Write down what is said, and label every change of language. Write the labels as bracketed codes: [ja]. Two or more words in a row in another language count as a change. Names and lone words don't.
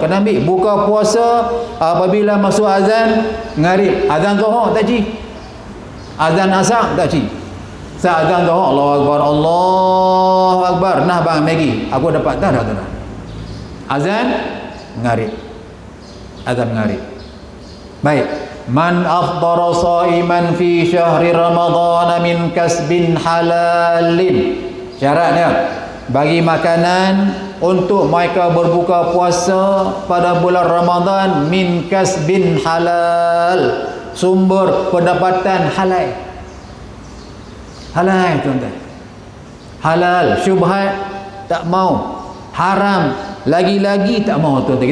[ms] Kena ambil buka puasa apabila masuk azan maghrib, azan zuhur tak ci, azan asar tak ci. Azan zuhur, [ar] الله أكبر، الله أكبر, [ms] nah bang Maggi aku dapat dah. Azan maghrib, azan maghrib. Baik, [ar] من أفطر شيئا في شهر رمضان من كسب حلال, [ms] syaratnya bagi makanan untuk mereka berbuka puasa pada bulan Ramadan [ar] من كسب حلال, [ms] sumber pendapatan halal. Halal tuan-tuan, halal, syubhat tak mau, haram lagi-lagi tak mau tuan-tuan.